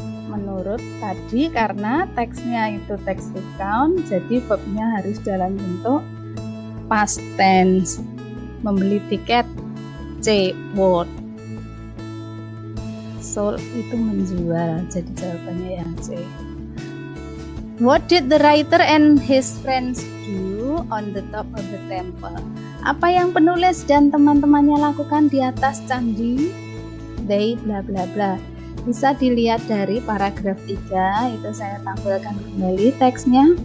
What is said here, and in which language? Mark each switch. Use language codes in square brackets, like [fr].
[id] Menurut tadi, karena teksnya itu teks account, jadi verbnya harus dalam bentuk past tense. Membeli tiket, C, bought. Sold itu menjual, jadi jawabannya yang C. [en] What did the writer and his friends do on the top of the temple? [id] Apa yang penulis dan teman-temannya lakukan di atas candi? [en] They bla bla bla. [id] Bisa dilihat dari paragraf 3, itu saya tampilkan kembali teksnya.